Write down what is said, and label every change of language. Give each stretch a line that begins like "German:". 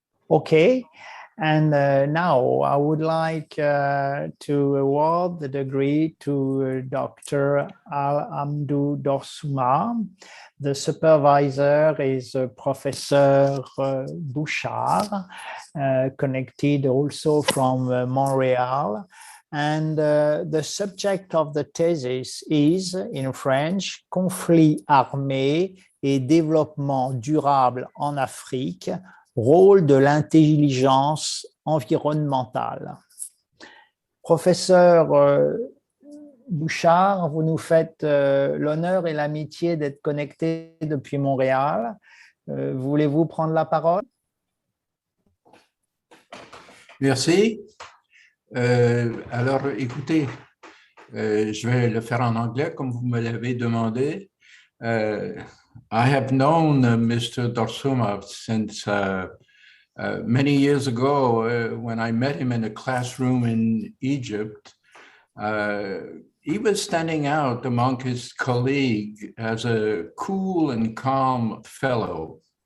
English: Okay, and now I would like to award the degree to Dr. Amdu Dorsouma. The supervisor is Professor Bouchard, connected also from Montreal. And the subject of the thesis is, in French,
French: Conflits armés et développement durable en Afrique, rôle de l'intelligence environnementale. Professeur Bouchard, vous nous faites l'honneur et l'amitié d'être connecté depuis Montréal. Voulez-vous prendre la parole? Merci. Alors, écoutez, je vais le faire en anglais comme vous me l'avez demandé.
English: I have known Mr. Dorsuma since many years ago when I met him in a classroom in Egypt. He was standing out among his colleagues as a cool and calm fellow.